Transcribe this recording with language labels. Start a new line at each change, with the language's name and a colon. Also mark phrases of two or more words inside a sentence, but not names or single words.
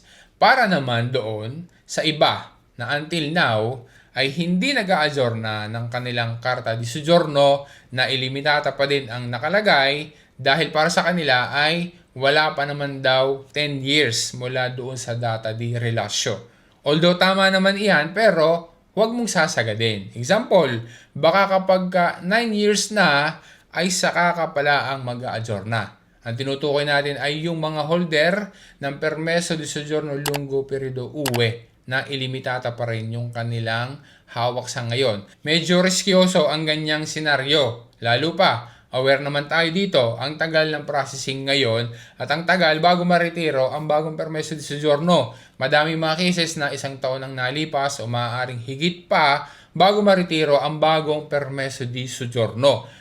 Filipino: Para naman doon sa iba na until now ay hindi nag-a-adjourna ng kanilang
Italian: karta di soggiorno
Filipino: na ilimitata pa din ang nakalagay dahil para sa kanila ay wala pa naman daw 10 years mula doon sa
Italian: data di relasyo.
Filipino: Although tama naman iyan pero huwag mong sasagadin. Example, baka kapag 9 years na ay saka ka pala ang mag-a-adjourna. Ang tinutukoy natin ay yung mga holder ng
Italian: permeso di soggiorno lungo periodo UE
Filipino: na ilimitata pa rin yung kanilang hawak sa ngayon. Medyo riskyoso ang ganyang senaryo. Lalo pa, aware naman tayo dito, ang tagal ng processing ngayon at ang tagal bago maretiro ang bagong
Italian: permeso di soggiorno.
Filipino: Madami mga cases na 1 taon ang nalipas o maaaring higit pa bago maretiro ang bagong
Italian: permeso di soggiorno.